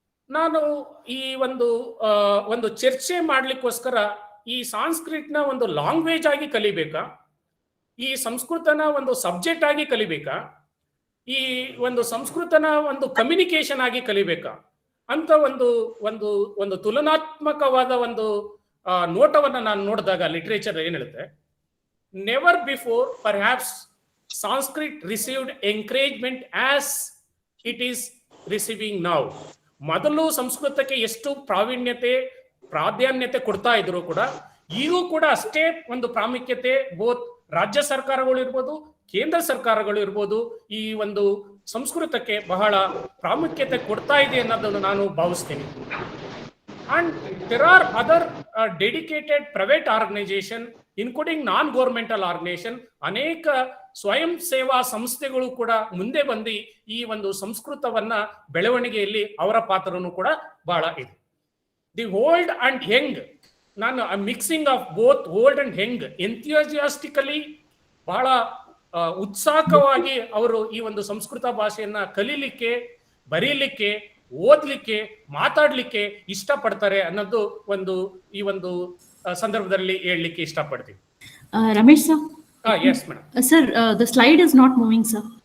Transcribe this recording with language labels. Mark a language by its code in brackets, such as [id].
[kn] ನಾನು ಈ ಒಂದು ಚರ್ಚೆ ಮಾಡ್ಲಿಕ್ಕೋಸ್ಕರ ಈ ಸಾಂಸ್ಕ್ರಿಟ್ನ ಒಂದು ಲ್ಯಾಂಗ್ವೇಜ್ ಆಗಿ ಕಲಿಬೇಕಾ, ಈ ಸಂಸ್ಕೃತನ ಒಂದು ಸಬ್ಜೆಕ್ಟ್ ಆಗಿ ಕಲಿಬೇಕಾ, ಈ ಒಂದು ಸಂಸ್ಕೃತನ ಒಂದು ಕಮ್ಯುನಿಕೇಶನ್ ಆಗಿ ಕಲಿಬೇಕಾ ಅಂತ ಒಂದು ತುಲನಾತ್ಮಕವಾದ ಒಂದು ನೋಟವನ್ನ ನಾನು ನೋಡಿದಾಗ ಲಿಟರೇಚರ್ ಏನ್ ಹೇಳುತ್ತೆ, [en] Never before perhaps Sanskrit received encouragement as it is receiving now. [kn] ಮೊದಲು ಸಂಸ್ಕೃತಕ್ಕೆ ಎಷ್ಟು ಪ್ರಾಧಾನ್ಯತೆ ಕೊಡ್ತಾ ಇದ್ರು ಕೂಡ ಈಗೂ ಕೂಡ ಅಷ್ಟೇ ಒಂದು ಪ್ರಾಮುಖ್ಯತೆ ಬೋತ್ ರಾಜ್ಯ ಸರ್ಕಾರಗಳು ಇರ್ಬೋದು, ಕೇಂದ್ರ ಸರ್ಕಾರಗಳು ಇರ್ಬೋದು, ಈ ಒಂದು ಸಂಸ್ಕೃತಕ್ಕೆ ಬಹಳ ಪ್ರಾಮುಖ್ಯತೆ ಕೊಡ್ತಾ ಇದೆ ಅನ್ನೋದನ್ನು ನಾನು ಭಾವಿಸ್ತೀನಿ. [en] And there are other dedicated private organization, including non-governmental organization, [kn] ಅನೇಕ ಸ್ವಯಂ ಸೇವಾ ಸಂಸ್ಥೆಗಳು ಕೂಡ ಮುಂದೆ ಬಂದು ಈ ಒಂದು ಸಂಸ್ಕೃತವನ್ನ ಬೆಳವಣಿಗೆಯಲ್ಲಿ ಅವರ ಪಾತ್ರನೂ ಕೂಡ ಬಹಳ ಇದೆ. [en] the old and young, [kn] ನಾನು [en] mixing of both old and young, [kn] ಎಂಥಿಯಾಸಿಯಾಸ್ಟಿಕಲಿ ಬಹಳ ಉತ್ಸಾಹವಾಗಿ ಅವರು ಈ ಒಂದು ಸಂಸ್ಕೃತ ಭಾಷೆಯನ್ನ ಕಲೀಲಿಕ್ಕೆ, ಬರೀಲಿಕ್ಕೆ, ಓದ್ಲಿಕ್ಕೆ, ಮಾತಾಡ್ಲಿಕ್ಕೆ ಇಷ್ಟಪಡ್ತಾರೆ ಅನ್ನೋದು ಒಂದು ಈ ಒಂದು ಸಂದರ್ಭದಲ್ಲಿ ಹೇಳಲಿಕ್ಕೆ ಇಷ್ಟಪಡ್ತೀವಿ. [en] Ramesh sir. Yes madam. Sir, the slide is not moving, sir.